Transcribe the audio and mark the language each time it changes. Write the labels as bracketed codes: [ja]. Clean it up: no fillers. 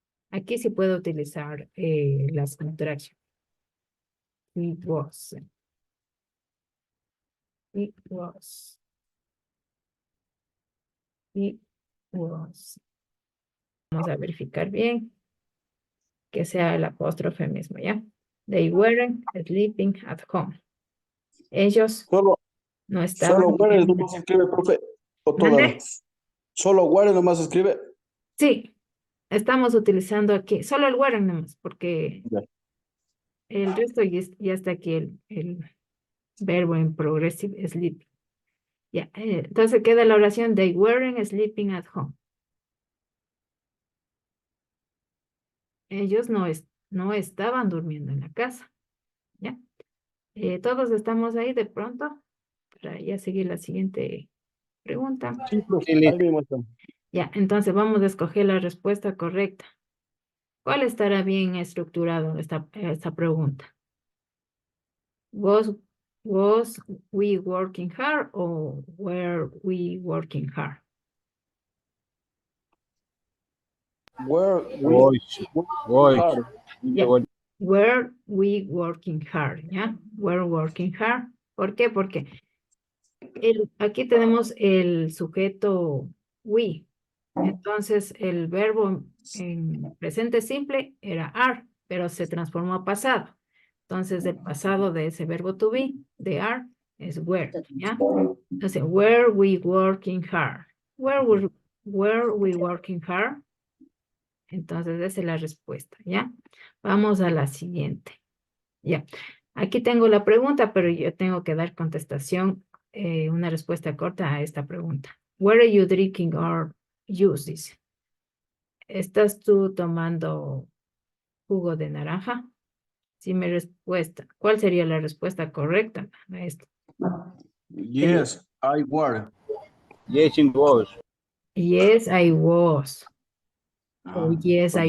[es] Aquí sí puedo utilizar las contracciones. [en] He was. It was. It was. [es] Vamos a verificar bien que sea el apóstrofe mismo, ¿ya? [en] They weren't sleeping at home. [es] Ellos Solo, no estaban. solo where nomás escribe, profe. O todas. ¿Mande? Solo where nomás escribe. Sí, estamos utilizando aquí, solo el weren't nomás, porque Ya. el resto ya está aquí el verbo en [en] progressive sleep. [es] Ya, entonces queda la oración, [en] they weren't sleeping at home. [es] Ellos no estaban durmiendo en la casa. ¿Ya? Todos estamos ahí de pronto para ya seguir la siguiente pregunta. Sí, profe. Sí, listo. Ahí mismo está. Ya, entonces vamos a escoger la respuesta correcta. ¿Cuál estará bien estructurado esta pregunta? [en] Was we working hard o were we working hard? Where we [es] Voy. [en] are. Ya. Were we working hard? ¿Ya? Were working hard. [es] ¿Por qué? Porque aquí tenemos el sujeto we. Entonces, el verbo en presente simple era are, pero se transformó a pasado. Entonces, el pasado de ese verbo to be, de are, es were, ¿ya? [en] Entonces, were we working hard? Were we working hard? [es] Entonces, esa es la respuesta, ¿ya? Vamos a la siguiente. Ya. Aquí tengo la pregunta, pero yo tengo que dar contestación, una respuesta corta a esta pregunta. [en] Were you drinking or juice? [es] Dice. ¿Estás tú tomando jugo de naranja? Sí, mi respuesta. ¿Cuál sería la respuesta correcta a esto? [en] Yes, I were. Yes, it was. Yes, I was. O yes, I